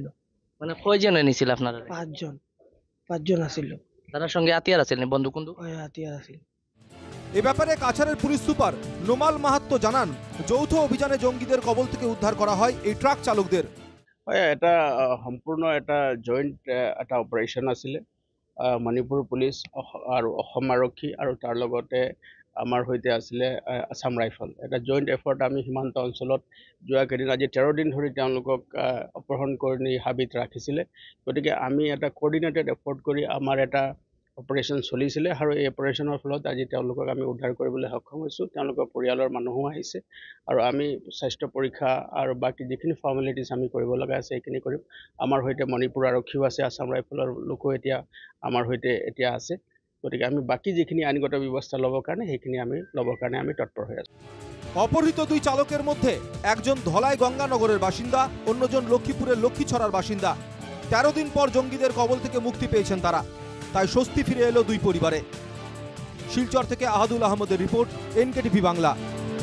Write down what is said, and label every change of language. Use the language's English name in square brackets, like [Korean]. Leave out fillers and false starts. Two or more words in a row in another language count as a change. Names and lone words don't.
[Bangla] মানে কয়জন এনেছিল আপনারা? 5 জন আসিল। তার সঙ্গে হাতিয়ার আছে, বন্দুক বন্দুক হাতিয়ার আসিল। এ ব্যাপারে কাছাড়ের পুলিশ সুপার নোমাল মাহাত্তো জানান, যৌথ অভিযানে জঙ্গিদের কবল থেকে উদ্ধার করা হয় এই ট্রাক চালকদের। [Assamese] এটা সম্পূর্ণ এটা জইণ্ট এটা অপাৰেশ্যন আছিলে। মণিপুৰ পুলিচ আৰু অসম আৰক্ষী আৰু তাৰ লগতে আমাৰ সৈতে আছিলে আছাম ৰাইফল। এটা [English] joint effort [Assamese] আমি সীমান্ত অঞ্চলত যোৱা কেইদিন আজি 13 দিন ধৰি তেওঁলোকক অপহৰণ কৰি হাবিত ৰাখিছিলে। গতিকে আমি এটা [English] coordinated effort [Assamese] কৰি আমাৰ এটা অপাৰেশ্যন চলিছিলে আৰু এই অপাৰেশ্যনৰ ফলত আজি তেওঁলোকক আমি উদ্ধাৰ কৰিবলৈ সক্ষম হৈছোঁ। তেওঁলোকৰ পৰিয়ালৰ মানুহো আহিছে আৰু আমি স্বাস্থ্য পৰীক্ষা আৰু বাকী যিখিনি ফৰ্মেলিটিজ আমি কৰিব লগা আছে সেইখিনি কৰিম। আমাৰ সৈতে মণিপুৰ আৰক্ষীও আছে, আছাম ৰাইফলৰ লোকো এতিয়া আমাৰ সৈতে এতিয়া আছে। গতিকে আমি বাকী যিখিনি আইনগত ব্যৱস্থা ল'বৰ কাৰণে আমি তৎপৰ হৈ আছোঁ। [Bangla] অপহৃত 2 চালকের মধ্যে একজন ধলাই গঙ্গানগরের বাসিন্দা, অন্যজন লক্ষ্মীপুরের লক্ষ্মীছড়ার বাসিন্দা। 13 দিন পর জঙ্গিদের কবল থেকে মুক্তি পেয়েছেন তারা। তাই স্বস্তি ফিরে এলো 2 পরিবারে। শিলচর থেকে আহাদুল আহমদের রিপোর্ট, NKTV বাংলা।